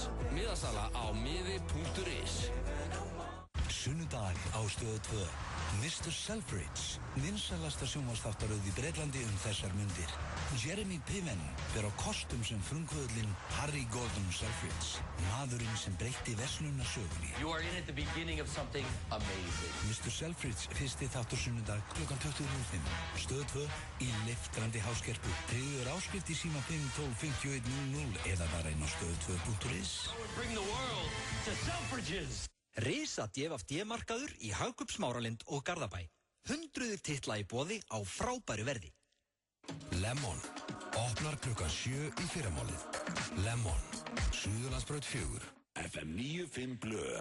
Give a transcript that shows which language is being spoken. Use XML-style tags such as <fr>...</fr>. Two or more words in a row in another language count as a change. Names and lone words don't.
<is>Miðasala á miði.is. Sunnudag á Stöð 2. Mr. Selfridge, vinsælasta sjónvarpsþáttaröð í Bretlandi þessar mundir. Jeremy Piven fer á kostum sem frumkvöðlinn Harry Gordon Selfridge, maðurinn sem breytti verslunarsögunni.</is> <en>You are in at the beginning of something amazing.</en> <is>Mr. Selfridge, fyrsti þáttur sunnudag klukkan 25. Stöð 2 í leiftrandi háskerpu. Tryggður áskrift í síma 512-5100 eða bara inn á stöð2.is.</is> <en>Bring the world to Selfridges.</en> <is>Risa DFD-markaður í Hagkaup Smáralind og Garðabæ. 100 titla í boði á frábæru verði. Lemon. Opnar klukkan 7 í fyrramálið. Lemon. Suðurlandsbraut 4. FM 95 Blö.</is>